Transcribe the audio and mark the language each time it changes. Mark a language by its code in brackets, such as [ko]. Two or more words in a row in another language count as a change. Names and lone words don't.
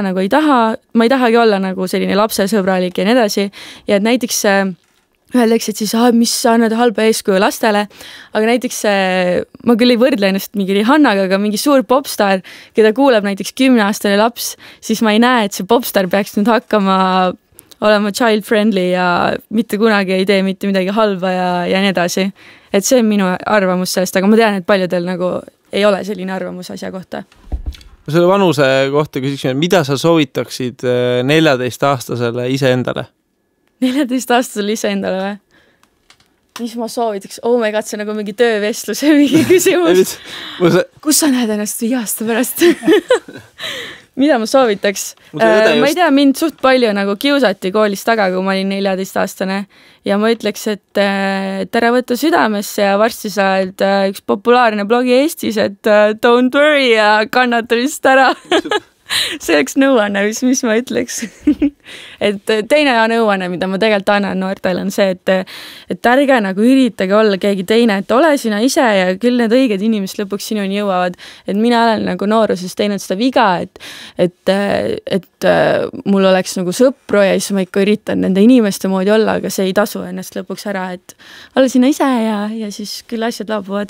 [et] nagu ma ei tahagi olla nagu selline lapsesõbralik ja nii edasi ja et näiteks öeldakse, et siis mis sa annad halba eeskuju lastele, aga näiteks ma küll ei võrdle ennast mingi Rihannaga, aga mingi suur popstar, keda kuulab näiteks 10-aastane laps, siis ma ei näe, et see popstar peaks nüüd hakkama olema child-friendly ja mitte kunagi ei tee mitte midagi halba ja nii edasi. Et see on minu arvamus sellest, aga ma tean, et paljudel nagu ei ole selline arvamus asja kohta. Selle vanuse kohta küsiksime, mida sa soovitaksid 14-aastasele iseendale? 14-aastasele iseendale või? Mis ma soovitaks? [en] Oh my god, [et] see on nagu mingi töövestluse mingi küsimus. Kus sa näed ennast 5 aasta pärast? Mida ma soovitaks? Ma ei tea, mind suht palju nagu kiusati koolis taga, kui ma olin 14-aastane ja ma ütleks, et ära võtta südamesse ja varsti sa oled üks populaarne blogi Eestis, et [en] don't worry [et] ja kannata vist ära. See oleks nõuanne, mis ma ütleks. Et teine nõuanne, mida ma tegelikult annan noortele, on see, et ärge nagu üritage olla keegi teine, et ole sina ise ja küll need õiged inimesed lõpuks sinuni jõuavad. Et mina olen nagu nooruses teinud seda viga, et mul oleks nagu sõpru ja siis ma ikka üritan nende inimeste moodi olla, aga see ei tasu ennast lõpuks ära, et ole sina ise ja siis küll asjad laabuvad.